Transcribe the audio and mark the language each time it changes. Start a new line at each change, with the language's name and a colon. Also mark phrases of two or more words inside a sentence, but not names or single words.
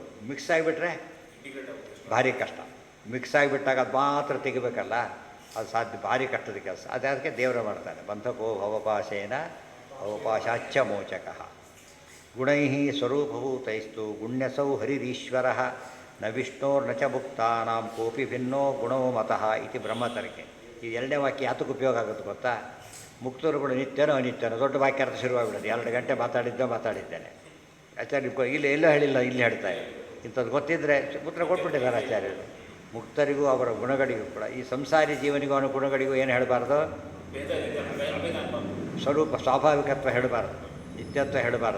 Kannada: ಮಿಕ್ಸ್ ಆಗಿಬಿಟ್ರೆ ಭಾರಿ ಕಷ್ಟ. ಮಿಕ್ಸ್ ಆಗಿಬಿಟ್ಟಾಗ ಅದು ಮಾತ್ರ ತೆಗಿಬೇಕಲ್ಲ, ಅದು ಸಾಧ್ಯ, ಭಾರಿ ಕಷ್ಟದ ಕೆಲಸ. ಅದಕ್ಕೆ ದೇವರ ಮಾಡ್ತಾನೆ.
Sanskrit: ಬಂಧಕೋ ಭವಪಾಶೇನ ಅವಪಾಶಾಚ್ಚ ಮೋಚಕಃ. ಗುಣೈ ಸ್ವರೂಪಭೂತೈಸ್ತು ಗುಣ್ಯಸೌ ಹರಿರೀಶ್ವರ ನ ವಿಷ್ಣೋರ್ನ ಚ ಮುಕ್ತಾನಾಂ ಕೋಪಿ ಭಿನ್ನೋ ಗುಣೋ ಮತಃ ಇತಿ ಬ್ರಹ್ಮತರ್ಕೆ.
Kannada: ಈ ಎರಡನೇ ವಾಕ್ಯ ಯಾತಕ್ಕೆ ಉಪಯೋಗ ಆಗುತ್ತೆ ಗೊತ್ತಾ? ಮುಕ್ತರುಗಳು ನಿತ್ಯನೋ ಅನಿತ್ಯನೋ, ದೊಡ್ಡ ವಾಕ್ಯ ಅರ್ಥ ಶುರುವಾಗಿಬಿಡೋದು. 2 ಗಂಟೆ ಮಾತಾಡಿದ್ದೇನೆ. ಆಚಾರ್ಯ ಎಲ್ಲೋ ಹೇಳಿಲ್ಲ, ಇಲ್ಲಿ ಹೇಳ್ತಾರೆ. ಇಂಥದ್ದು ಗೊತ್ತಿದ್ದರೆ ಉತ್ತರ ಕೊಟ್ಬಿಟ್ಟಿದ್ದಾರೆ ಆಚಾರ್ಯರು. ಮುಕ್ತರಿಗೂ ಅವರ ಗುಣಗಳಿಗೂ ಕೂಡ, ಈ ಸಂಸಾರಿ ಜೀವನಿಗೂ ಅವನ ಗುಣಗಳಿಗೂ ಏನು ಹೇಳಬಾರ್ದು, ಸ್ವರೂಪ ಸ್ವಾಭಾವಿಕತ್ವ ಹೇಳಬಾರ್ದು, ನಿತ್ಯತ್ವ ಹೇಳಬಾರ್ದು.